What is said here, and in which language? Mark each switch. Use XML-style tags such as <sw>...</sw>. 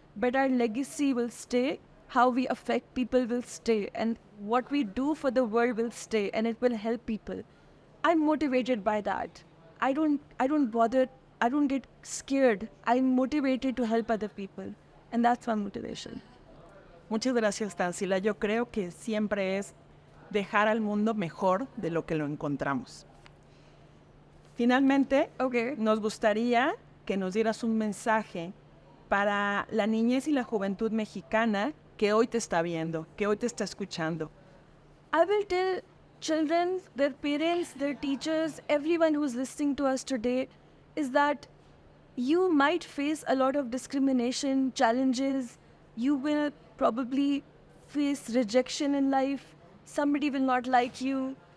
<en>But our legacy will stay. How we affect people will stay. And what we do for the world will stay. And it will help people. I'm motivated by that. I don't bother. I don't get scared. I'm motivated to help other people. And that's my motivation.</en> <es>Muchas gracias, Tanzila. Yo creo que siempre es dejar al mundo mejor de lo que lo encontramos. Finalmente, nos gustaría que nos dieras un mensaje para la niñez y la juventud mexicana que hoy te está viendo, que hoy te está escuchando.</es> <en>I will tell children, their parents, their teachers, everyone who's listening to us today, is that you might face a lot of discrimination, challenges. You will probably face rejection in life. Somebody will not like you.</en>